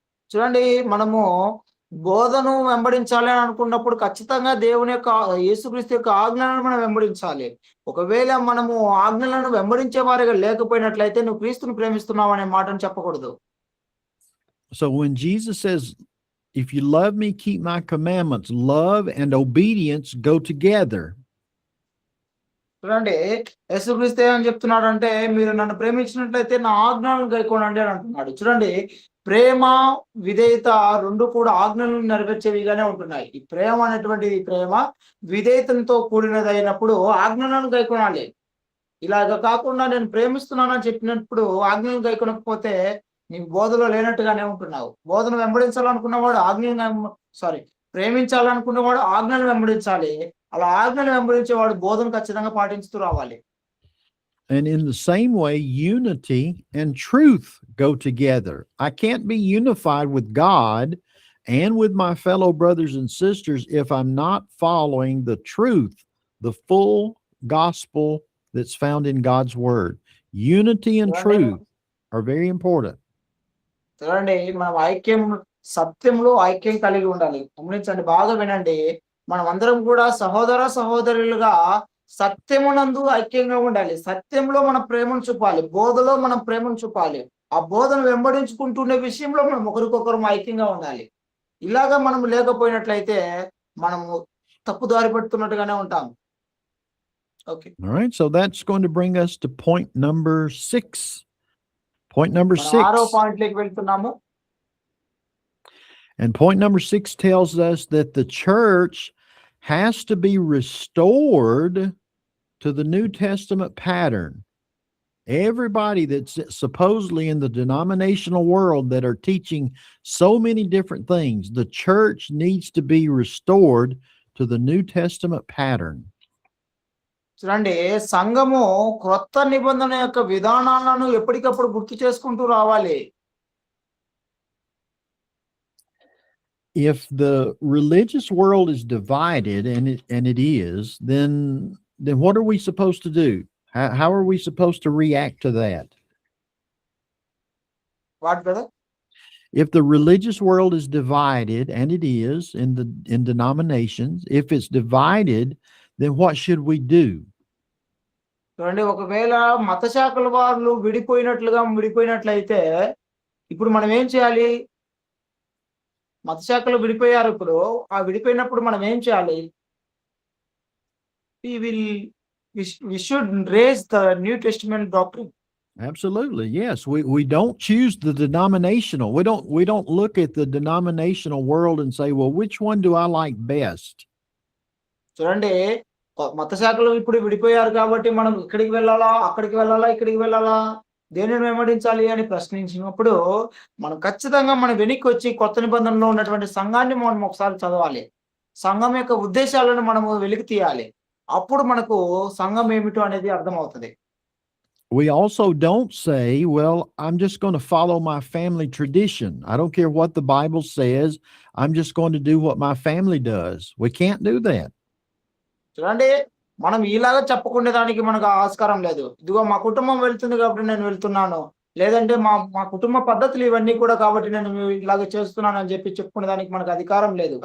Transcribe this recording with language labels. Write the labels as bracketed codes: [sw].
[te] చూడండి, మనము బోధను వెంబడించాలి అని అనుకున్నప్పుడు ఖచ్చితంగా దేవుని యొక్క యేసుక్రీస్తు యొక్క ఆజ్ఞలను మనం వెంబడించాలి. ఒకవేళ మనము ఆజ్ఞలను వెంబడించే వారిగా లేకపోయినట్లయితే నువ్వు క్రీస్తుని ప్రేమిస్తున్నావు అనే మాటను చెప్పకూడదు. [en] So when Jesus says, if you love me, keep my commandments, love and obedience go together. [te] చూడండి, యేసుక్రీస్తు ఏమని చెప్తున్నాడంటే, మీరు నన్ను ప్రేమించినట్లయితే నా ఆజ్ఞలను గైకొనండి అని అంటున్నాడు. చూడండి, ప్రేమ విధేయత రెండు కూడా ఆజ్ఞలను నెరవేర్చేవిగానే ఉంటున్నాయి. ఈ ప్రేమ అనేటువంటిది ప్రేమ విధేయతతో కూడినది అయినప్పుడు ఆజ్ఞలను గైకొనాలి. ఇలాగ కాకుండా నేను ప్రేమిస్తున్నానని చెప్పినప్పుడు ఆజ్ఞలను గైకొనకపోతే నీకు బోధలో లేనట్టుగానే ఉంటున్నావు. బోధను వెంబడించాలనుకున్నవాడు ప్రేమించాలనుకున్నవాడు ఆజ్ఞలు వెంబడించాలి. అలా ఆజ్ఞలు వెంబడించేవాడు బోధను ఖచ్చితంగా పాటించుతూ రావాలి. [en] And in the same way, unity and truth go together. I can't be unified with God and with my fellow brothers and sisters if I'm not following the truth, the full gospel that's found in God's word. Unity and truth are very important. [te] చూడండి, మనం సత్యంలో ఐక్యం కలిగి ఉండాలి. గమనించండి, బాగా వినండి. మనం అందరం కూడా సహోదరులుగా సత్యమునందు ఐక్యంగా ఉండాలి. సత్యంలో మన ప్రేమను చూపాలి, బోధలో మనం ప్రేమను చూపాలి. ఆ బోధను వెంబడించుకుంటున్న విషయంలో మనం ఒకరికొకరు ఐక్యంగా ఉండాలి. ఇలాగా మనం లేకపోయినట్లయితే మనము తప్పుదారి పడుతున్నట్టుగానే ఉంటాం. [en] Okay. All right, so that's going to bring us to point number 6. Point number 6. [te] 6వ పాయింట్లోకి వెళ్తున్నాము. [en] And point number 6 tells us that the church has to be restored to the New Testament pattern. Everybody that's supposedly in the denominational world that are teaching so many different things, the church needs to be restored to the New Testament pattern. [te] చూడండి, సంఘము క్రొత్త నిబంధన యొక్క విధానాలను ఎప్పటికప్పుడు గుర్తు చేసుకుంటూ రావాలి. [en] If the religious world is divided, and it is, then what are we supposed to do? How are we supposed to react to that? What brother? If the religious world is divided, and it is in denominations, if it's divided, then what should we do? [te] చూడండి, ఒకవేళ మత శాఖల వాళ్ళు విడిపోయినట్లయితే ఇప్పుడు మనం ఏం చేయాలి? మత శాఖలు విడిపోయారు. ఇప్పుడు ఆ విడిపోయినప్పుడు మనం ఏం చేయాలి? [en] we should raise the New Testament doctrine. Absolutely. Yes. We don't choose the denominational. We don't look at the denominational world and say, well, which one do I like best? [te] చూడండి, మత శాఖలు ఇప్పుడు విడిపోయారు కాబట్టి మనం ఇక్కడికి వెళ్ళాలా, అక్కడికి వెళ్ళాలా, ఇక్కడికి వెళ్ళాలా, దేనిని వెంబడించాలి అని ప్రశ్నించినప్పుడు మనం ఖచ్చితంగా మనం వెనక్కి వచ్చి కొత్త నిబంధనలో ఉన్నటువంటి సంఘాన్ని మనం ఒకసారి చదవాలి. సంఘం యొక్క ఉద్దేశాలను మనము వెలికి తీయాలి. అప్పుడు మనకు సంఘం ఏమిటో అనేది అర్థమవుతుంది. [en] We also don't say, well, I'm just going to follow my family tradition. I don't care what the Bible says. I'm just going to do what my family does. We can't do that. [te] చూడండి, మనం ఇలాగా చెప్పుకునే దానికి మనకు ఆస్కారం లేదు. ఇదిగో మా కుటుంబం వెళ్తుంది కాబట్టి నేను వెళ్తున్నాను, లేదంటే మా కుటుంబ పద్ధతులు ఇవన్నీ కూడా కాబట్టి నేను ఇలాగ చేస్తున్నాను అని చెప్పి చెప్పుకునే దానికి మనకు అధికారం లేదు.